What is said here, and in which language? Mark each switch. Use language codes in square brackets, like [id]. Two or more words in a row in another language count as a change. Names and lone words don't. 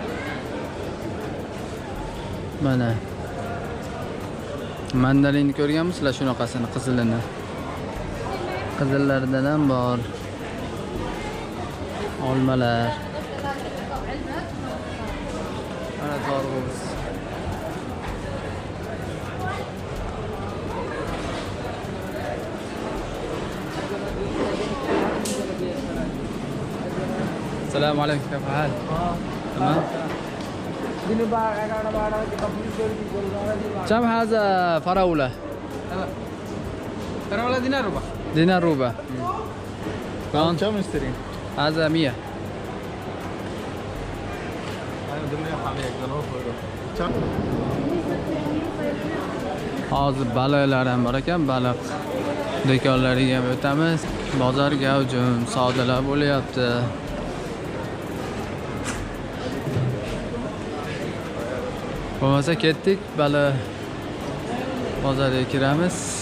[uz] Mana mandarinni ko'rganmisizlar, shunaqasini, qizilini. Qizillaridan ham bor. Olmalar. Mana tarvuz. [ar] السلام عليكم، كيف الحال؟ تمام. كم هذا فراولة؟ فراولة دينار ربع. دينار ربع. كم اشترين؟ هذا 100. [uz] Hozir baliqlar ham bor ekan, baliq do'konlariga ham o'tamiz. Bozor gavjum, savdolar bo'lyapti. Bo'lmasa ketdik, baliq bozoriga kiramiz.